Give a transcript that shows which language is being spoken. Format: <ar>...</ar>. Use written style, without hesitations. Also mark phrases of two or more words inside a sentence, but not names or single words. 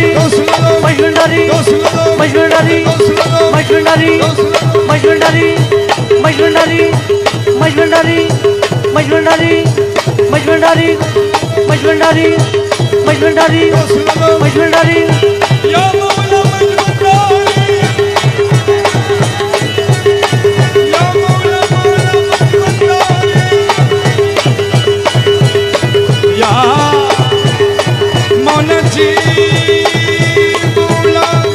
<bn>গৌসুলাদম মজভান্ডারি গৌসুলাদম মজভান্ডারি গৌসুলাদম মজভান্ডারি গৌসুলাদম মজভান্ডারি মজভান্ডারি মজভান্ডারি মজভান্ডারি মজভান্ডারি মজভান্ডারি গৌসুলাদম মজভান্ডারি</bn> <ar>يا مولا মজবুন্ডারি يا مولا মজবুন্ডারি يا منجي مولا</ar>